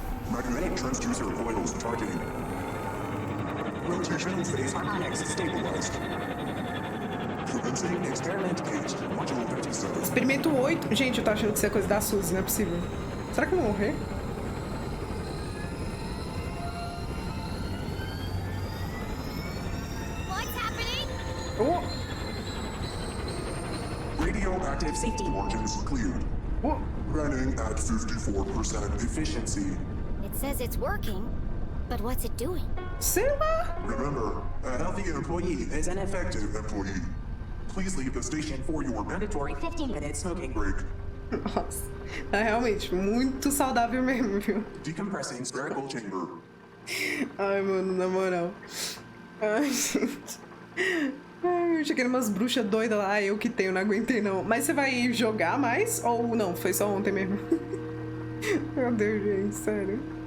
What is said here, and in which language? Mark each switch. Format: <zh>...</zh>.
<en>Magnetic transducer coils targeting. Rotation phase harmonics stabilized. Commencing experiment gauge, module 37.</en> <pt>Experimento 8. Gente, eu tô achando que isso é coisa da Suzy, não é possível. Será que eu vou morrer?</pt> <en>What's happening? Oh! Radioactive safety margins cleared. Oh! Running at 54% efficiency. It says it's working, but what's it doing?</en> <pt>Sei lá!</pt> <en>Remember, a healthy employee is an effective employee. Please leave the station for your mandatory 15-minute smoking break.</en> <pt>Nossa, é realmente muito saudável mesmo, viu?</pt> <en>Decompressing spherical chamber.</en> <pt>Ai, mano, na moral. Ai, gente. Ai, eu cheguei umas bruxas doidas lá, eu que tenho, não aguentei não. Mas você vai jogar mais? Ou não? Foi só ontem mesmo? Meu Deus, gente, sério.</pt>